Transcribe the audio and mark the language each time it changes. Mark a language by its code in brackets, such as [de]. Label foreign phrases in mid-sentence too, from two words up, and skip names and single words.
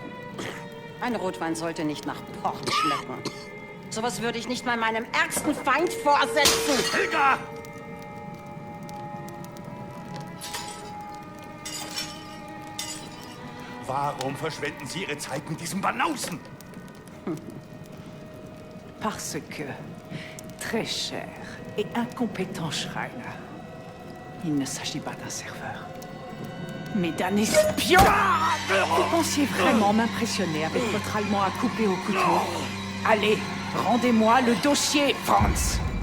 [de] Ein Rotwein sollte nicht nach Port schmecken. Sowas würde ich nicht mal meinem ärgsten Feind vorsetzen. Helga! Warum verschwenden Sie Ihre Zeit mit diesem Banausen? [fr] Parce que, très cher et incompétent Schreiner, il ne s'agit pas d'un serveur, mais d'un espion. Vous pensiez vraiment m'impressionner avec votre allemand à couper au couteau? Allez, rendez-moi le dossier, Franz.